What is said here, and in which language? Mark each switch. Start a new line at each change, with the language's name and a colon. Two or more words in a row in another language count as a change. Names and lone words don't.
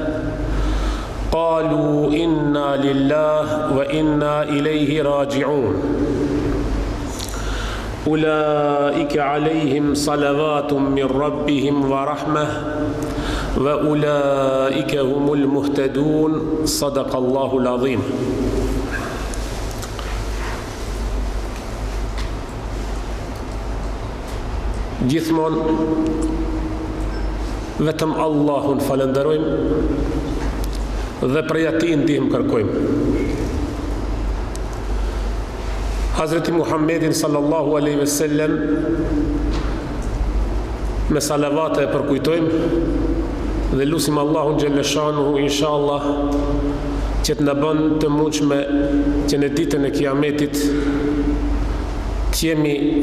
Arabic: قالوا إنا لله وإنا إليه راجعون أولئك عليهم صلوات من ربهم ورحمة وأولئك هم المهتدون صدق الله العظيم.
Albanian: Gjithmonë vetëm Allahun falenderojmë dhe prej atij ndihmë kërkojmë. Hazreti Muhammedin
Arabic: صلى الله عليه وسلم
Albanian: me salavate e përkujtojmë dhe lutim Allahun
Arabic: جل شأنه
Albanian: inshallah që të na bën të mundshme që në ditën e Kiametit të jemi